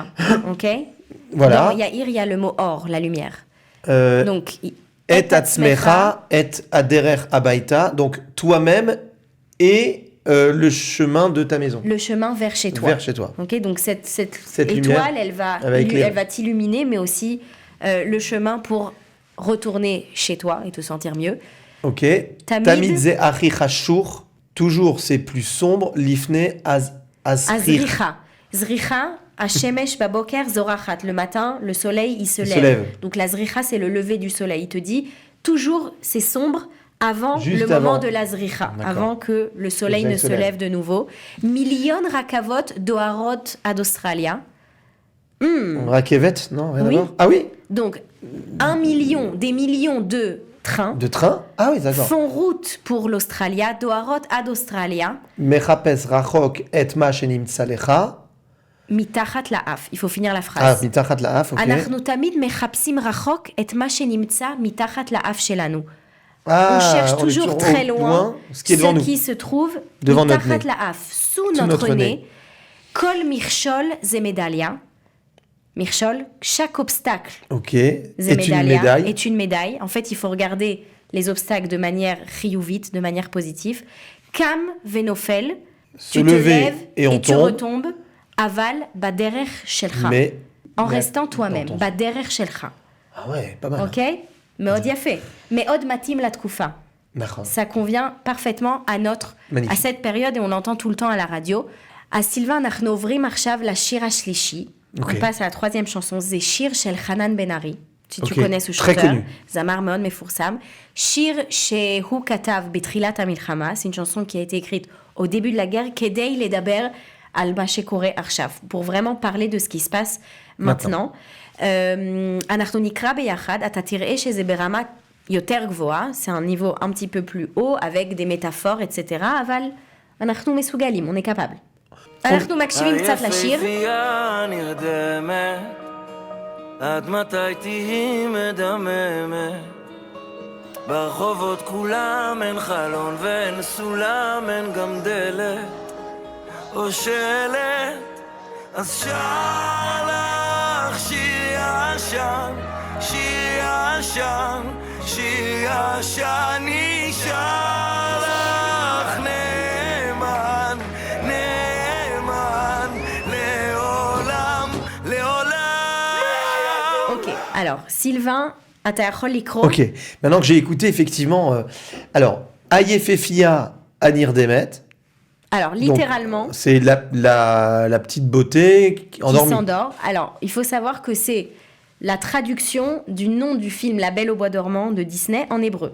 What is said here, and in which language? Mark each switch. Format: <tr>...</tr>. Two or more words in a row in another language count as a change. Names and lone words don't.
<fr>Ok. Voilà. Dans Yair, il y a le mot or, la lumière. Donc,</fr> <he>את עצמך, את הדרך הביתה,</he> <fr>donc toi-même et le chemin de ta maison. Le chemin vers chez toi. Vers chez toi. Ok, donc cette lumière, étoile, elle va t'illuminer, mais aussi le chemin pour retourner chez toi et te sentir mieux. Ok.</fr> <he>תמיד זה הכי חשוך,</he> <fr>toujours c'est plus sombre.</fr> <he>לפני הזריחה. זריחה, השמש בבוקר זורחת.</he> <fr>Le matin, le soleil, il se lève. Donc la zricha, c'est le lever du soleil. Il te dit, toujours c'est sombre avant juste le moment de la zricha, avant que le soleil ne se lève de nouveau.</fr> <he>מיליון רכבות דוהרות עד אוסטרליה.</he> <fr>Rakevet, non, rien à voir. Ah oui. Donc, des millions de trains. De trains. Ah oui, d'accord. Font route pour l'Australia,</fr> <he>דוהרות עד אוסטרליה. מחפש רחוק את מה שנמצא לך. מתחת לאף,</he> <fr>il faut finir la phrase.</fr> <he>מתחת לאף, ok. אנחנו תמיד מחפשים רחוק את מה שנמצא מתחת לאף שלנו.</he> <fr>On cherche toujours très loin ce qui se trouve</fr> <he>מתחת לאף,</he> <fr>sous notre nez.</fr> <he>כל מכשול זה מדליה. מכשול,</he> <fr>chaque obstacle est une médaille. En fait, il faut regarder les obstacles de manière chiyuvit, de manière positive.</fr> <he>קם ונופל,</he> <fr>tu te lèves et tu retombes.</fr> <he>אבל בדרך שלך.</he> <fr>En restant toi-même.</fr> <he>בדרך שלך.</he> <fr>Ah ouais, pas mal.</fr> <he>Ok? מאוד יפה. מאוד מתאים לתקופה.</he> <fr>Ça convient parfaitement à cette période et on l'entend tout le temps à la radio. À Sylvain,</fr> <he>אנחנו עוברים עכשיו לשיר השלישי.</he> <fr>On passe à la troisième chanson.</fr> <he>זה שיר של חנן בן ארי.</he> <fr>Si tu connais ce chanteur.</fr> <he>זמר מאוד מפורסם. שיר שהוא כתב בתחילת המלחמה.</he> <fr>C'est une chanson qui a été écrite au début de la guerre</fr> <he>כדי לדבר על מה שקורה עכשיו,</he> <fr>pour vraiment parler de ce qui se passe maintenant.</fr> <he>אנחנו נקרא ביחד, אתה תראה שזה ברמה יותר גבוהה,</he> <fr>c'est un niveau un petit peu plus haut, avec des métaphores, etc.</fr> <he>אבל אנחנו מסוגלים,</he> <fr>on est capable.</fr> <he>אנחנו מקשיבים קצת לשיר. היפהפייה נרדמת, עד מתי תהי מדממת? ברחובות כולם אין חלון ואין סולם, אין גם דלת או שלט, אז שר לך שיר ישן, שיר ישן, שיר ישן, נשאר לך נאמן, נאמן, לעולם, לעולם.</he> <fr>Ok, alors, Sylvain,</fr> <he>אתה יכול לקרוא.</he> <fr>Ok, maintenant que j'ai écouté, effectivement, alors, Ayefefia Anirdemet. Alors, littéralement... Donc, c'est la petite beauté qui s'endort. Alors, il faut savoir que c'est la traduction du nom du film La Belle au Bois dormant de Disney en hébreu.</fr>